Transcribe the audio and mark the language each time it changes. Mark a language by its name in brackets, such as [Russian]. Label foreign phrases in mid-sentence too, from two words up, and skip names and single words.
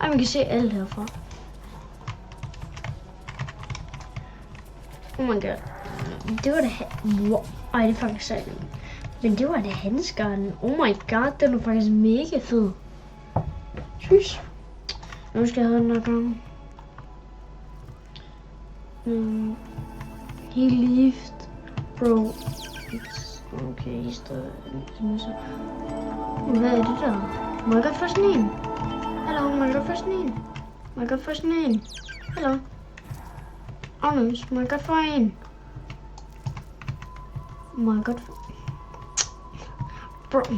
[Danish] Ej, man kan se alt herfra. [English] Oh my god. [Danish] Det var da... Wow. Ej, det er faktisk sejt. Men det var da handskeren. [English] Oh my god, [Danish] den var faktisk mega fed. Synes. Nu skal jeg have den her gang. [English] He left, bro. [Danish] Okay, I står... Hvad er det der? Må jeg godt få sådan en? Hallo, må jeg godt få sådan en? Må jeg godt få sådan en? Hallo? Anders, må jeg godt få en? Må jeg godt få... Bro.